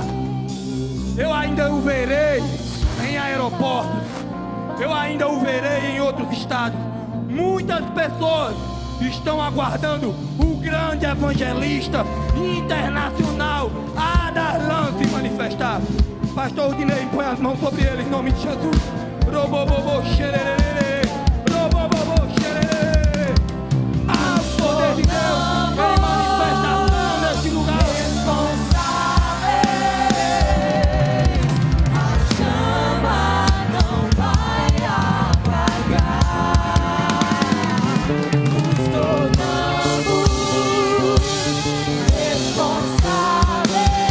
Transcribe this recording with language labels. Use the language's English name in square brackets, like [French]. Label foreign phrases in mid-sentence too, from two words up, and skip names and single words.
[Portuguese] Eu ainda o verei em aeroportos, eu ainda o verei em outros estados. Muitas pessoas estão aguardando o grande evangelista internacional Adarlan se manifestar. Pastor Udinei, põe as mãos sobre ele em nome de Jesus. Robobobo xererê, robobobo xererê. Há o poder de Deus em manifestação neste lugar. A chama não vai apagar. Nos tornamos responsáveis.